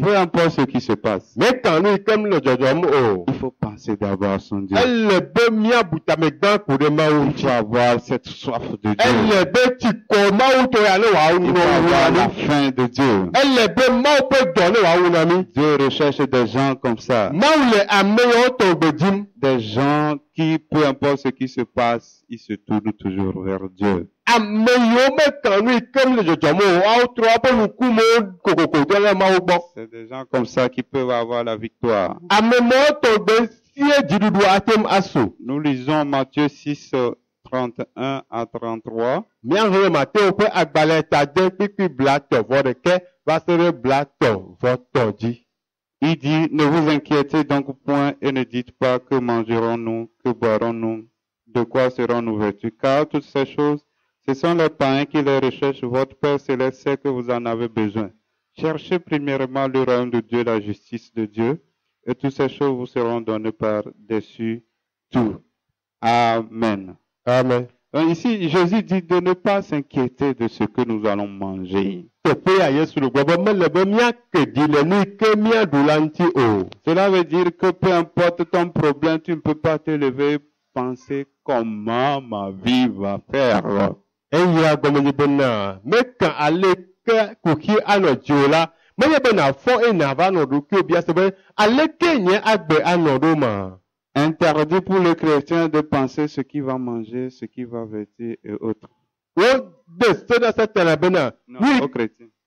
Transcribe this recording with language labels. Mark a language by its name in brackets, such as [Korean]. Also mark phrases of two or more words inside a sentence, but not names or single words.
[French] Peu importe ce qui se passe, [Ewe] Míekã nu yi ke le dzɔdzɔm o. [French] il faut penser d'abord à son Dieu. [Ewe] Ele be míabu tame gbã ku ɖe Mawu [French] Il [Ewe] ŋuti. [French] faut avoir cette soif de Dieu. [Ewe] Ele be tsikɔ Mawu tɔ ya ne wòawu [French] Il [Ewe] nɔ [French] faut avoir la [Ewe] na. [French] faim de Dieu. [Ewe] Ele be Mawu ƒe dɔ ne wòawu na mí. [French] Dieu recherche des gens comme ça. [Ewe] Mawu le ame yawo tɔ gbe dim. [French] Des gens qui, peu importe ce qui se passe, ils se tournent toujours vers Dieu. [Ewe] Ame yiwo mekã nu yi ke le dzɔdzɔm o, woawo trɔ woƒe ŋkumewo kokoko ɖe le Mawu gbɔ. [French] C'est des gens comme ça qui peuvent avoir la victoire. [Ewe] Ame mawo tɔ gbe sie dziɖuɖu atem asu. [French] Nous lisons Matthieu 6, 31 à 33. [Ewe] Míahlẽ Mateo ƒe agbalẽ tade kpikpi blatɔ-vɔ ɖeke va se ɖe blatɔ-vɔ-tɔ dzi. [French] Il dit, ne vous inquiétez donc point et ne dites pas que mangerons-nous, que boirons-nous, de quoi serons-nous vêtus, car toutes ces choses, ce sont les païens qui les recherchent. Votre Père céleste sait que vous en avez besoin. Cherchez premièrement le royaume de Dieu, la justice de Dieu, et toutes ces choses vous seront données par-dessus tout. Amen. Amen. Donc ici, Jésus dit de ne pas s'inquiéter de ce que nous allons manger. [Ewe] Teƒe ya Yesu le gbɔ be mele be míake ɖi le nu yi ke míaɖu la ŋuti o. [French] Cela veut dire que peu importe ton problème, tu ne peux pas te lever et penser comment ma vie va faire. [Ewe] Eyia gɔmenye bena mekã aleke kuxi anɔ dziwò la, menye be nàfɔ eye nàva nɔ ɖokuiwò bia se be aleke nye agbe anɔ ɖo ma. [French] Interdit pour le chrétien de penser ce qu'il va manger, ce qu'il va vêtir et autres. [Ewe] Wode se ɖe setana bena [French] Non, [Ewe] nu [French] aux chrétiens.